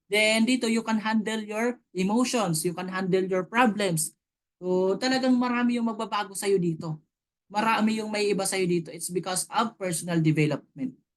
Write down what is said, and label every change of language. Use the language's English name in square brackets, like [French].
[English] Then dito you can handle your emotions, you can handle your problems. [Filipino] So talagang marami yung magbabago sa iyo dito. Marami yung may iba sa iyo dito. [English] It's because of personal development.